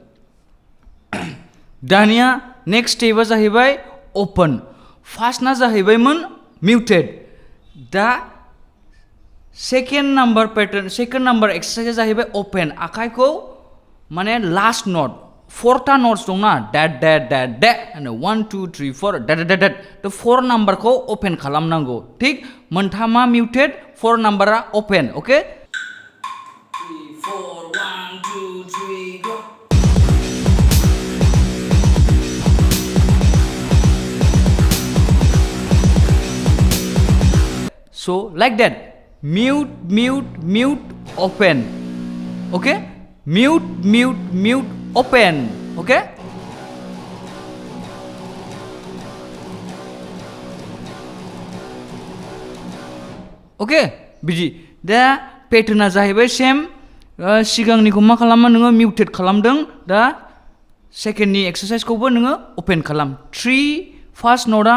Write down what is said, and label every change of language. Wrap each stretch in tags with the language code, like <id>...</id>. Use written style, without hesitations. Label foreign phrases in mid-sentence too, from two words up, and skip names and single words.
<brx>दानिया नेक्स्ट स्टेपआ जाहैबाय ओपन फार्स्टना जाहैबायमोन मिउटेड दा</brx> <en>second number pattern second number</en> <brx>एक्सारसाइजआ जाहैबाय ओपन आखाइखौ माने</brx> <en>last note</en> <brx>4टा नट्स दंना डेट डेट डेट डेट 1 2 3 4 डेट डेट डेट थ' 4 नाम्बारखौ ओपन खालामनांगौ थिग मोनथामा मिउटेड 4 नाम्बारा ओपन ओके 3</brx> <en>4 1 2 3 go So like that mute mute mute open okay mute mute mute open okay</en> <brx>okay बिदि दा पेटार्नआ जाहैबाय सेम सिगांनिखौ मा खालामो नोङो मिउटेड खालामदों दा सेकेन्डनि एक्सारसाइजखौबो नोङो ओपन खालाम 3 फार्स्ट नटआ</brx>